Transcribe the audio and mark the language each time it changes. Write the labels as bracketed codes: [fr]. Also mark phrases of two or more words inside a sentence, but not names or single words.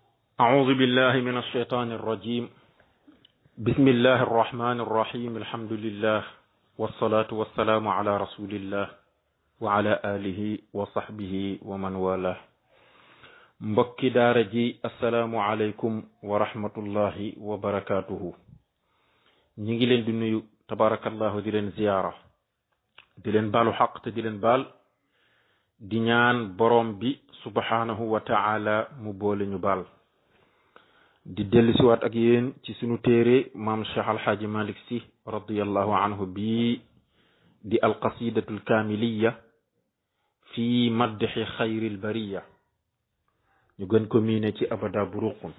[ar] أعوذ بالله من الشيطان الرجيم. بسم الله الرحمن الرحيم. الحمد لله والصلاة والسلام على رسول الله وعلى آله وصحبه ومن والاه. [wo] mbokki daara ji [ar] السلام عليكم ورحمة الله وبركاته. [wo] ñi ngi leen di nuyu tabarakallahu di leen ziyaara di leen baalu xaq te di leen baal di ñaan borom bi [ar] سبحانه وتعالى [wo] mu boole ñu baal di dellusiwaat ak yéen ci sunu téere maam Cheikh Alxaaji Malik Si [ar] رضي الله عنه [wo] bii di alqasidatu alkaamiliya fi madxi xayril bariya ñu gën ko miine ci abada buruqun.